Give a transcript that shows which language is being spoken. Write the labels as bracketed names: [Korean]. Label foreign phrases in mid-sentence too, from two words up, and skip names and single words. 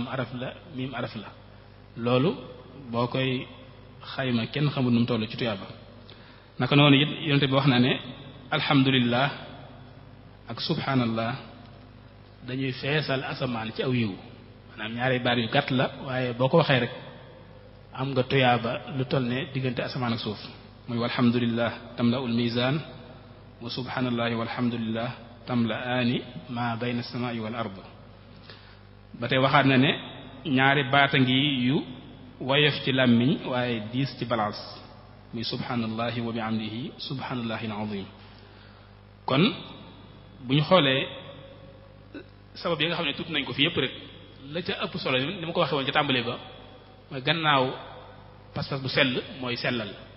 [Wolof] araf la miim araf la loolu boo koy xayma kenn xamul nu mu toll ci tuyaaba naka noonu it yonente bi wax na ne alhamdulillah ak subhanallah dañuy feesal asamaan ci aw yiw maanaam ñaari baat yu gàtt la waaye boo ko waxee rek am nga tuyaaba lu toll ne diggante asamaan ak suuf muy [Arabic] والحمد لله تملأ الميزان وسبحان الله والحمد لله تملآن ما بين السماء والأرض [Wolof] ba tey waxaat na ne ñaari baata ngi yu woyof ci làmmiñ waaye diis ci balance muy [Arabic] سبحان الله وبحمده سبحان الله العظيم [Wolof] kon bu ñu xoolee sabab yi nga xam ne tudd nañ ko fi yépp rek la ca ëpp solo ni ma ko waxee woon ca tàmbali ba mooy gannaaw pas-pas bu sell mooy sellal